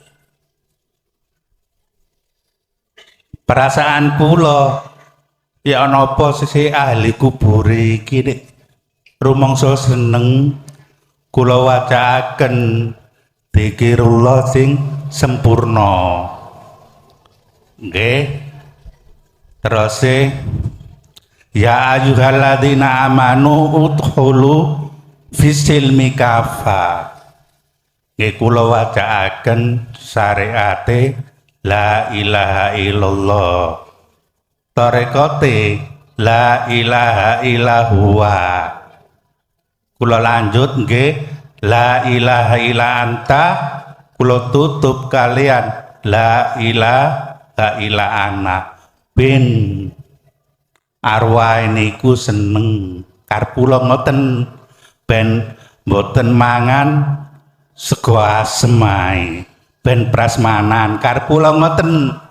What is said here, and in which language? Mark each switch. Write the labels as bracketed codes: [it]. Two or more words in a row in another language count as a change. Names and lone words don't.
[jv] Perasaan kula ya napa sih ahli kubur iki nek rumangsa seneng kula wacaaken dzikirullah sing sempurna. Nggih. [ar] Terus يا أيها الذين آمنوا ادخلوا في السلم كافة. [jv] Nggih kula wacaaken syariate [ar] لا إله إلا الله. Tarekate لا إله إلا الله. [jv] Kula lanjut nggih, [ar] لا إله إلا أنت. [jv] Kula tutup kalian [ar] لا إله إلا أنا. [jv] Ben arwah niku seneng karep kula ngoten, ben mboten mangan sego asem ae, ben prasmanan karep kula ngoten.